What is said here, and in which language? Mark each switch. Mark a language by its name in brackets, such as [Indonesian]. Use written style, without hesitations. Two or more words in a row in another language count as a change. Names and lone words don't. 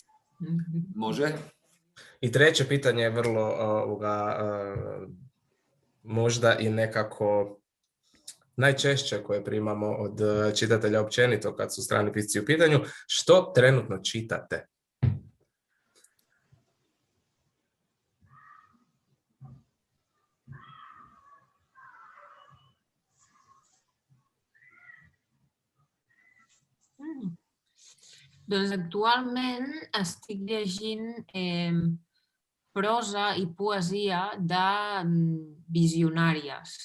[Croatian] Može? I treće pitanje je vrlo možda i nekako najčešće koje primamo od čitatelja općenito kad su strani pisci u pitanju. Što trenutno čitate? [Catalan] Doncs actualment estic llegint prosa i poesia de visionàries.